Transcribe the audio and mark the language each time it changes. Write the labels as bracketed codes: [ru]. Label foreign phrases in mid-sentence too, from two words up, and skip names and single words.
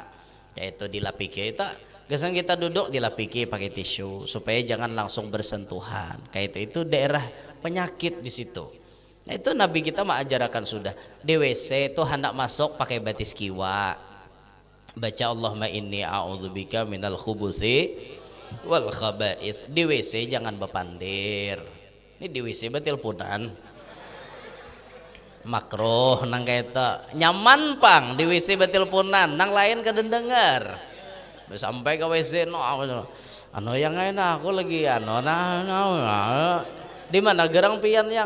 [bjn] Yaitu dilapiki kita. Gesan kita duduk dilapiki pakai tisu supaya jangan langsung bersentuhan. Kayak itu daerah penyakit di situ. Nah, itu Nabi kita mengajarkan sudah. Di WC itu hendak masuk pakai batis kiwa. [ar] Baca اللهم إني أعوذ بك من الخبث والخبائث. [bjn] Di WC jangan bepandir. Ini di WC betul punan makruh nang kaita nyaman pang di WC betul punan nang lain kadang dengar sampai ke WC anu yang enak aku lagi Di mana gerang pian yang?